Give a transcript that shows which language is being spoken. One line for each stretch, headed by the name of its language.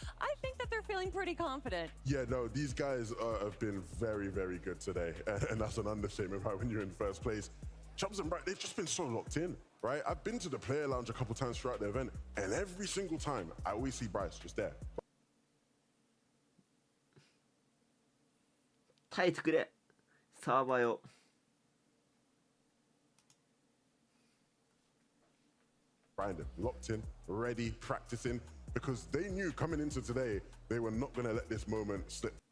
English: I think that they're feeling pretty confident. Yeah, no, these guys have been very, very good today. And that's an understatement, right, when you're in first place. Chubbs and Bryce, they've just been so locked in, right? I've been to the player lounge a couple times throughout the event, and every single time, I always see Bryce just there.
Japanese: 耐えてくれ、サーバーよ。
English: Grinding, locked in, ready, practicing, because they knew coming into today, they were not going to let this moment slip.